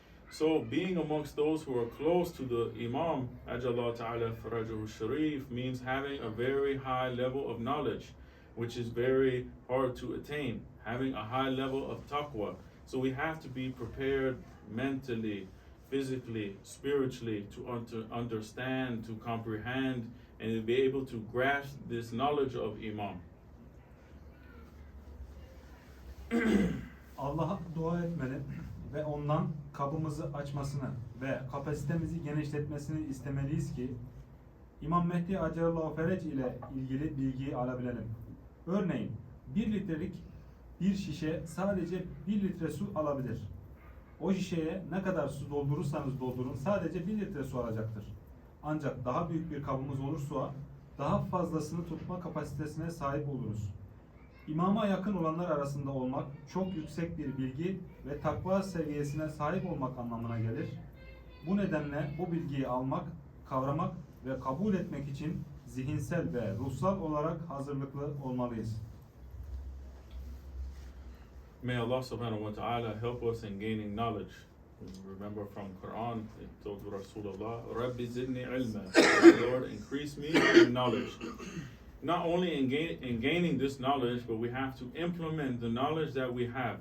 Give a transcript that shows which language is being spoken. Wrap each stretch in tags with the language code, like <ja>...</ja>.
<en>So being amongst those who are close to the Imam, Ajallah Ta'ala Farajahu Sharif, means having a very high level of knowledge, which is very hard to attain, having a high level of taqwa. So we have to be prepared mentally, physically, spiritually to understand, to comprehend, and to be able to grasp this knowledge of Imam.</en> <tr>Allah'a dua etmeli ve ondan kabımızı açmasını ve kapasitemizi genişletmesini istemeliyiz ki İmam Mehdi Acellallahu Ferec ile ilgili bilgiyi alabilelim. Örneğin 1 litrelik bir şişe sadece 1 litre su alabilir. O şişeye ne kadar su doldurursanız doldurun sadece 1 litre su alacaktır. Ancak daha büyük bir kabımız olursa daha fazlasını tutma kapasitesine sahip oluruz. İmama yakın olanlar arasında olmak çok yüksek bir bilgi ve takva seviyesine sahip olmak anlamına gelir. Bu nedenle bu bilgiyi almak, kavramak ve kabul etmek için zihinsel ve ruhsal olarak hazırlıklı olmalıyız.</tr> <en>May Allah subhanahu wa ta'ala help us in gaining knowledge. Remember from Quran, it told Rasulullah,</en> <ar>Rabbi zidni ilma,</ar> <en>Lord, increase me in knowledge. Not only in gaining this knowledge, but we have to implement the knowledge that we have.</en>